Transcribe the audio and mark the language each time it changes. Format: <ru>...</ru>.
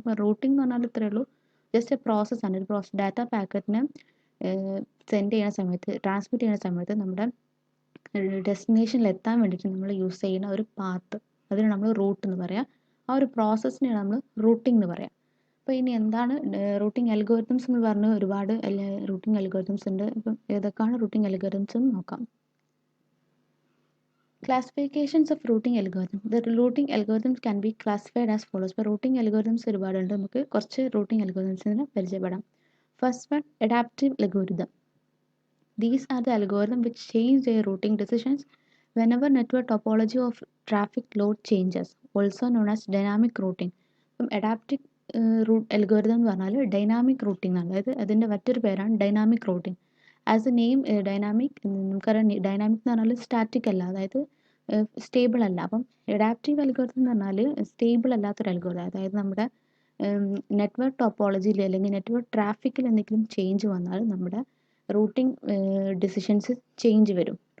<ml>അപ്പോൾ റൂട്ടിംഗ് എന്ന് പറഞ്ഞാൽ ഇത്രയേ ഉള്ളൂ,</ml> <en>Just a പ്രോസസ്സാണ്.</en> <ml>ഒരു പ്രോസസ് ഡാറ്റ പാക്കറ്റിനെ സെൻഡ് ചെയ്യുന്ന സമയത്ത്, ട്രാൻസ്മിറ്റ് ചെയ്യുന്ന സമയത്ത് നമ്മുടെ ഡെസ്റ്റിനേഷനിൽ എത്താൻ വേണ്ടിയിട്ട് നമ്മൾ യൂസ് ചെയ്യുന്ന ഒരു പാത്ത്, അതിന് നമ്മൾ റൂട്ട് എന്ന് പറയാം. ആ ഒരു പ്രോസസ്സിനെയാണ് നമ്മൾ റൂട്ടിംഗ് എന്ന് പറയാം. അപ്പോൾ ഇനി എന്താണ് റൂട്ടിംഗ് അൽഗോരിതംസ് എന്ന് പറഞ്ഞ് ഒരുപാട് റൂട്ടിംഗ് അൽഗോരിതംസ് ഉണ്ട്. അപ്പം ഏതൊക്കെയാണ് റൂട്ടിംഗ് അൽഗോരിതംസ് എന്ന് നോക്കാം.</ml> <en>Classifications of routing algorithm. The routing algorithms can be classified as follows.</en> <ml>ഇപ്പോൾ റൂട്ടിംഗ് അൽഗോരിതംസ് ഒരുപാടുണ്ട്. നമുക്ക് കുറച്ച് റൂട്ടിംഗ് അൽഗോരിതംസിനെ പരിചയപ്പെടാം.</ml> <en>First one, adaptive algorithm. These are the algorithms which change their routing decisions whenever network topology of traffic load changes, also known as dynamic routing.</en> <ml>അപ്പം adaptive root algorithm എന്ന് പറഞ്ഞാൽ dynamic routing ആണ്. അതായത് അതിൻ്റെ മറ്റൊരു പേരാണ് dynamic routing.</ml> <en>as a name dynamic,</en> <ml>നമുക്കറിയാം dynamic എന്ന് പറഞ്ഞാൽ സ്റ്റാറ്റിക് അല്ല, അതായത് സ്റ്റേബിൾ അല്ല. അപ്പം അഡാപ്റ്റീവ് അൽഗോരിതം എന്ന് പറഞ്ഞാൽ സ്റ്റേബിൾ അല്ലാത്തൊരു അൽഗോരിതം. അതായത് നമ്മുടെ നെറ്റ്വർക്ക് ടോപ്പോളജിയിൽ അല്ലെങ്കിൽ നെറ്റ്വർക്ക് ട്രാഫിക്കിൽ എന്തെങ്കിലും ചേഞ്ച് വന്നാൽ നമ്മുടെ റൂട്ടിംഗ് ഡിസിഷൻസ് ചേഞ്ച് വരും.</ml>